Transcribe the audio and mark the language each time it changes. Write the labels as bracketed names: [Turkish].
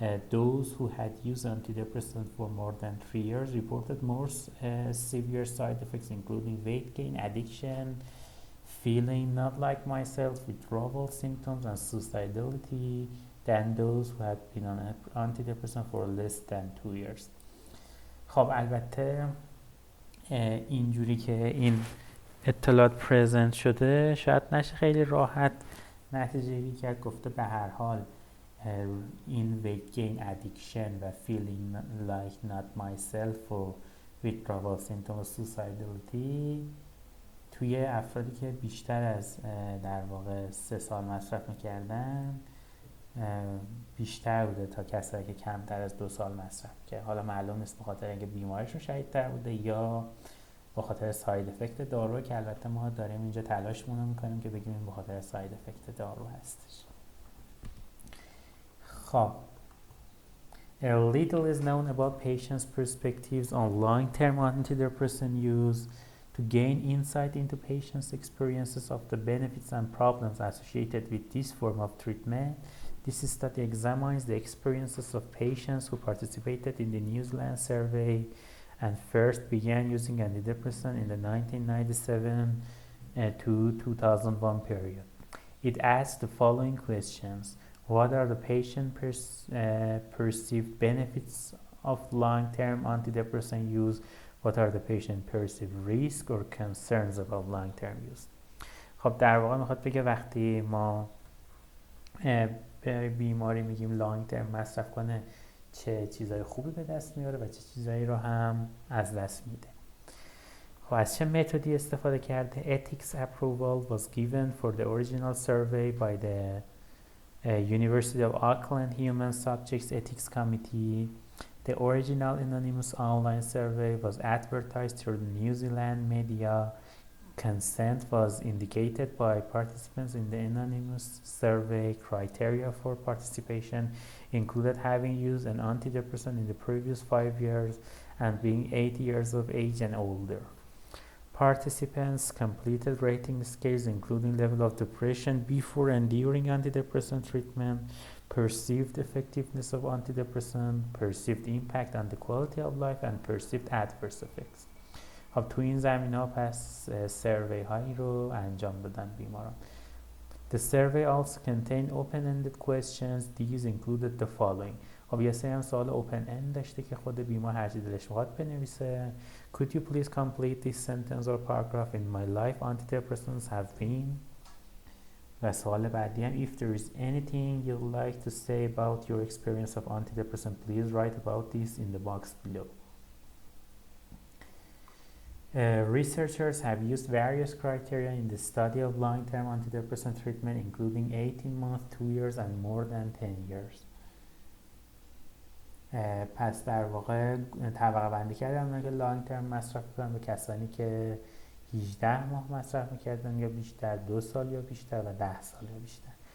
[English] Those who had used antidepressants for more than 3 years reported more severe side effects, including weight gain, addiction, feeling not like myself, withdrawal symptoms, and suicidality than those who had been on antidepressant for less than 2 years. [Persian] خب البته اینجوری که این اطلاعات پرزنت شده شاید نشه خیلی راحت نتیجه گیری کرد. گفته به هر حال این weight gain, addiction و [English] feeling like not myself [Persian] و withdrawal symptoms و suicidality توی افرادی که بیشتر از در واقع 3 سال مصرف میکردن بیشتر بوده تا کسایی که کمتر از 2 سال مصرف که حالا معلوم نیست به خاطر اینکه بیماریشون شدیدتر بوده یا به خاطر ساید افکت دارو، که البته ما داریم اینجا تلاشمون رو میکنیم که بگیم این به خاطر ساید افکت دارو هستش. [English] خب A little is known about patients' perspectives on long-term antidepressant use. To gain insight into patients' experiences of the benefits and problems associated with this form of treatment, this study examines the experiences of patients who participated in the New Zealand survey and first began using antidepressant in the 1997 to 2001 period. It asks the following questions. What are the patient perceived benefits of long-term antidepressant use? What are the patient perceived risk or concerns about long-term use? [Persian] خب در واقع میخواد بگه وقتی ما به بیماری میگیم لانگ ترم مصرف کنه چه چیزای خوبی به دست میاره و چه چیزایی رو هم از دست میده. خب از چه متدی استفاده کرده؟ [English] Ethics approval was given for the original survey by the University of Auckland Human Subjects Ethics Committee. The original anonymous online survey was advertised through the New Zealand media. Consent was indicated by participants in the anonymous survey. Criteria for participation included having used an antidepressant in the previous 5 years and being 8 years of age and older. Participants completed rating scales including level of depression before and during antidepressant treatment, perceived effectiveness of antidepressant, perceived impact on the quality of life, and perceived adverse effects. [Persian] خب تو این زمینه‌ها پس سروی هایی رو انجام دادن بیماران. [English] The survey also contained open-ended questions. These included the following. [Persian] خب یه سری هم سوال open end داشته که خود بیمار هر چی دلش بخواد بنویسه. [English] Could you please complete this sentence or paragraph? In my life antidepressants have been. [Persian] و سوال بعدی هم [English] if there is anything you'd like to say about your experience of antidepressant, please write about this in the box below. Researchers have used various criteria in the study of long-term antidepressant treatment, including 18 months, 2 years, and more than 10 years. [Persian] پس در واقع طبقه بندی کردن اونایی که لانگ ترم مصرف میکنن به کسانی که 18 ماه مصرف میکردن یا بیشتر، 2 سال یا بیشتر و 10 سال یا بیشتر.